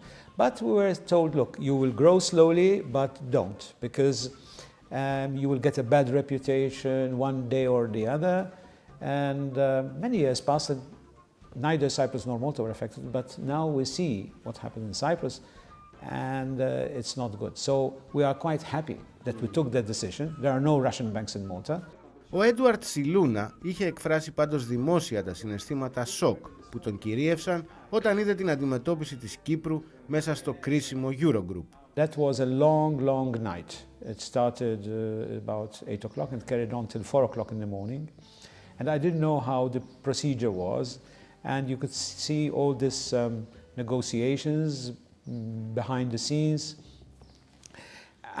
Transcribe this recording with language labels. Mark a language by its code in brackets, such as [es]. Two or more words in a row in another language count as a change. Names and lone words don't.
[en] But we were told, look, you will grow slowly, but don't, because you will get a bad reputation one day or the other. And many years passed, and neither Cyprus nor Malta were affected. But now we see what happened in Cyprus, and it's not good. So we are quite happy that we took that decision. There are no Russian banks in Malta. [el] Ο Έντουαρτ Σιλούνα είχε εκφράσει πάντως δημόσια τα συναισθήματα σοκ που τον κυρίευσαν όταν είδε την αντιμετώπιση της Κύπρου μέσα στο κρίσιμο Eurogroup. [en] That was a long night. It started about 8 o'clock and carried on till 4 o'clock in the morning. And I didn't know how the procedure was. And you could see all this negotiations behind the scenes.